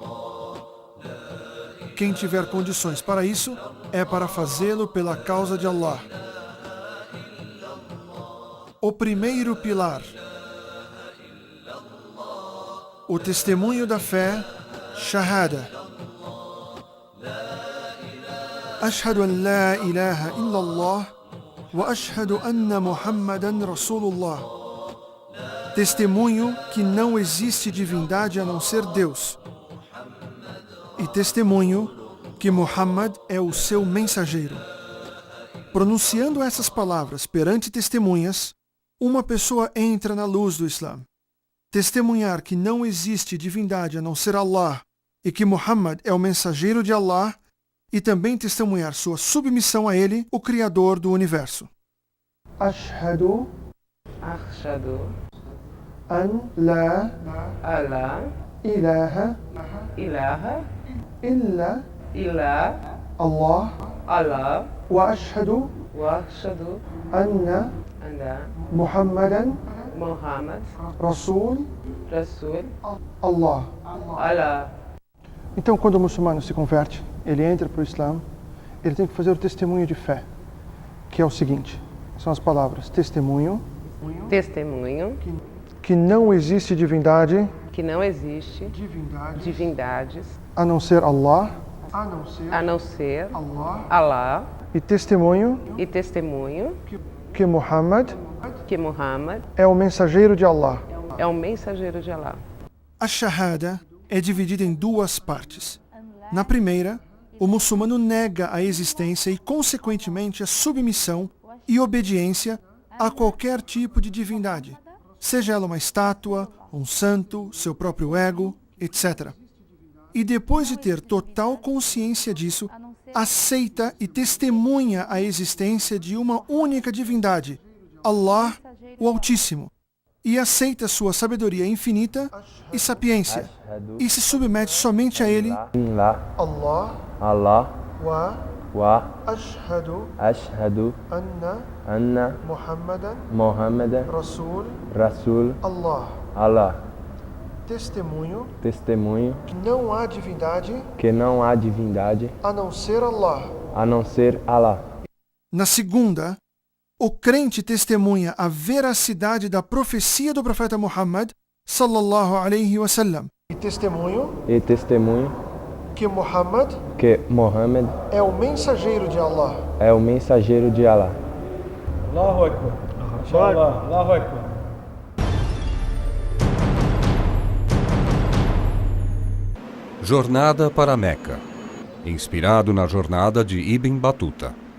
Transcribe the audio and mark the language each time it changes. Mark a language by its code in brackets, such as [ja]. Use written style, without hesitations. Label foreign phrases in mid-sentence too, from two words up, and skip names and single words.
[pt] Quem tiver condições para isso, é para fazê-lo pela causa de Allah. O primeiro pilar, o testemunho da fé, shahada. [ar] أشهد أن لا إله إلا الله وأشهد أن محمدا رسول الله. [pt] Testemunho que não existe divindade a não ser Deus. E testemunho que Muhammad é o seu mensageiro. Pronunciando essas palavras perante testemunhas, uma pessoa entra na luz do Islã. Testemunhar que não existe divindade a não ser Allah e que Muhammad é o mensageiro de Allah, e também testemunhar sua submissão a ele, o Criador do Universo. [ar] أشهد أن لا إله إلا الله وأشهد أن محمدا رسول الله. [pt] Então, quando o muçulmano se converte, ele entra para o Islã, ele tem que fazer o testemunho de fé, que é o seguinte, são as palavras testemunho, que não existe divindade, divindades, a não ser Allah, Allah, e testemunho, que Muhammad é o mensageiro de Allah. A shahada é dividida em 2 partes. Na primeira, o muçulmano nega a existência e, consequentemente, a submissão e obediência a qualquer tipo de divindade, seja ela uma estátua, um santo, seu próprio ego, etc. E depois de ter total consciência disso, aceita e testemunha a existência de uma única divindade, Allah, o Altíssimo, e aceita sua sabedoria infinita e sapiência, e se submete somente a ele. [ar] الله وأشهد أن محمدا رسول الله. [pt] Testemunho que não há divindade a não ser Allah. Na segunda, o crente testemunha a veracidade da profecia do profeta Muhammad [ar] صلى الله عليه وسلم. [pt] E testemunho que Muhammad é o mensageiro de Allah. [ar] الله أكبر. إن شاء الله. الله أكبر. [pt] Jornada para Meca, inspirado na jornada de Ibn Batuta.